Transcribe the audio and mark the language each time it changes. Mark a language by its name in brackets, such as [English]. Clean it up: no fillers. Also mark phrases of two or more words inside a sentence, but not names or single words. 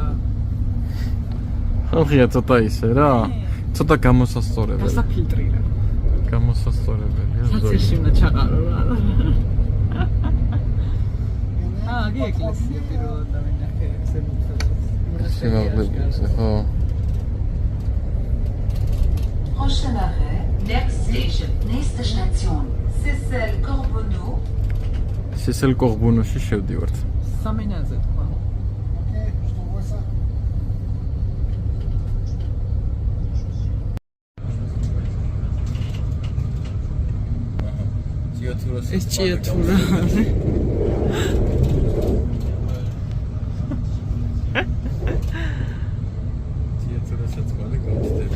[Georgian] ხალხია ცოტა ისე რა. ცოტა გამოსასწორებელი. დასაფილტრი რა. გამოსასწორებელია. საცერში უნდა ჩაყარო რა. აგი ეკლესია პირველად დავინახე სიმაღლეზე, ხო. [French] Prochain arrêt, [English] next station, [German] nächste Station, [French] Seyssel-Corbonneau. [Georgian] Seyssel-Corbonneau-ში შევდივართ. სამენაზე თქვა. ეს ჭიათურა. ჭიათურასაც მალე გავჩნდებით.